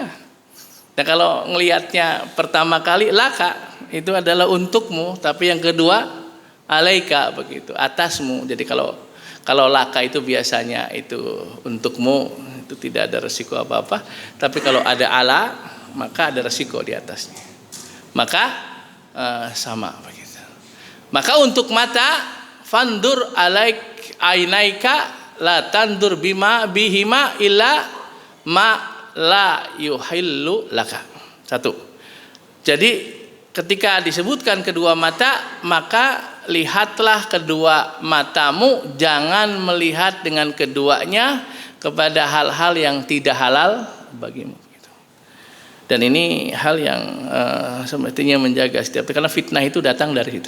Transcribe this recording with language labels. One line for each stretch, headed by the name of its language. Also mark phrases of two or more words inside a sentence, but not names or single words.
Indonesian: Nah kalau ngelihatnya pertama kali laka itu adalah untukmu, tapi yang kedua alaika begitu, atasmu. Jadi kalau laka itu biasanya itu untukmu, itu tidak ada resiko apa-apa. Tapi kalau ada ala, maka ada resiko di atasnya. Maka sama begitu. Maka untuk mata
Arabic: فانظر عليك عينيك لا تنظر بهما إلا ما لا يحل لك.
Indonesian: Satu. Jadi ketika disebutkan kedua mata, maka lihatlah kedua matamu, jangan melihat dengan keduanya kepada hal-hal yang tidak halal bagimu. Dan ini hal yang semestinya menjaga setiap, karena fitnah itu datang dari situ.